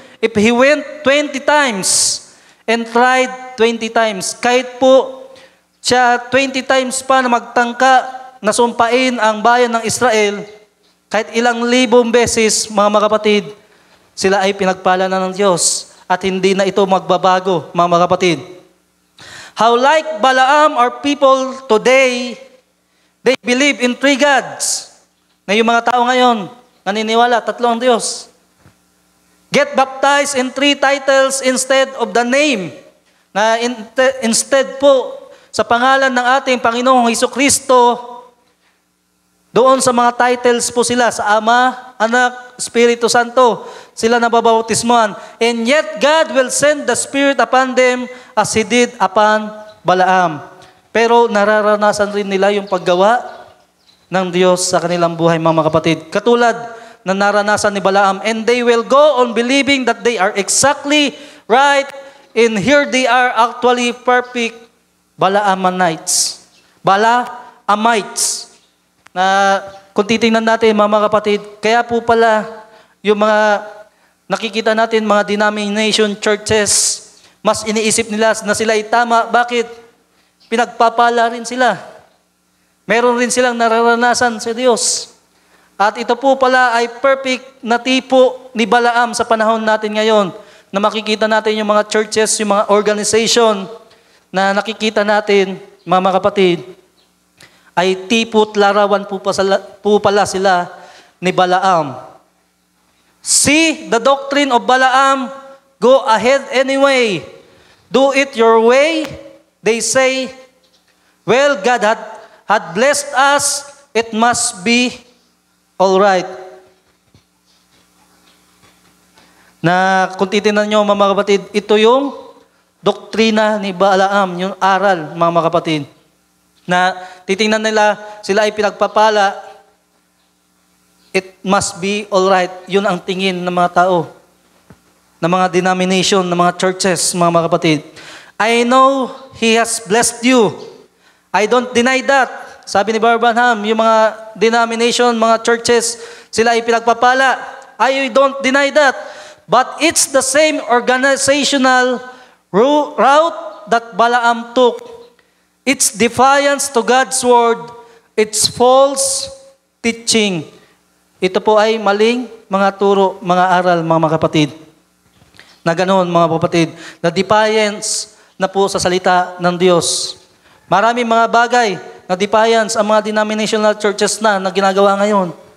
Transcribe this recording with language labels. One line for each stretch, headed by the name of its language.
English: if he went 20 times
Filipino: and tried 20 times, kahit po siya 20 times pa na magtangka na sumpain ang bayan ng Israel, kahit ilang libong beses, mga kapatid, sila ay pinagpala na ng Diyos at hindi na ito magbabago, mga kapatid.
English: How like Balaam are people today, they believe in three gods.
Filipino: Na yung mga tao ngayon, naniniwala, tatlo ang Diyos.
English: Get baptized in 3 titles instead of the name.
Filipino: Na instead po, sa pangalan ng ating Panginoong Hesukristo, doon sa mga titles po sila, sa Ama, Anak, Espiritu Santo, sila nababautismuhan.
English: And yet God will send the Spirit upon them as He did upon Balaam.
Filipino: Pero nararanasan rin nila yung paggawa ng Diyos sa kanilang buhay, mga kapatid. Katulad na naranasan ni Balaam.
English: And they will go on believing that they are exactly right, and here they are actually perfect Balaamites.
Filipino: Balaamites. Na kung titingnan natin, mga kapatid, kaya po pala yung mga nakikita natin, mga denomination churches, mas iniisip nila na sila ay tama. Bakit? Pinagpapala rin sila. Meron rin silang nararanasan sa Diyos. At ito po pala ay perfect na tipo ni Balaam sa panahon natin ngayon, na makikita natin yung mga churches, yung mga organization na nakikita natin, mga kapatid, ay tipo't larawan po pala sila ni Balaam.
English: See the doctrine of Balaam, go ahead anyway. Do it your way. They say, well, God had blessed us, it must be all right.
Filipino: Na kung titingnan nyo, mga kapatid, ito yung doktrina ni Balaam, yung aral, mga kapatid. Na titingnan nila, sila ay pinagpapala,
English: it must be all right.
Filipino: Yun ang tingin ng mga tao, ng mga denomination, ng mga churches, mga kapatid.
English: I know He has blessed you. I don't deny that.
Filipino: Sabi ni Branham, yung mga denomination, mga churches, sila ay pinagpapala.
English: I don't deny that. But it's the same organizational route that Balaam took. It's defiance to God's word. It's false teaching.
Filipino: Ito po ay maling mga turo, mga aral, mga kapatid. Na ganoon, mga kapatid, na defiance na po sa salita ng Diyos. Maraming mga bagay na defiance ang mga denominational churches na ginagawa ngayon.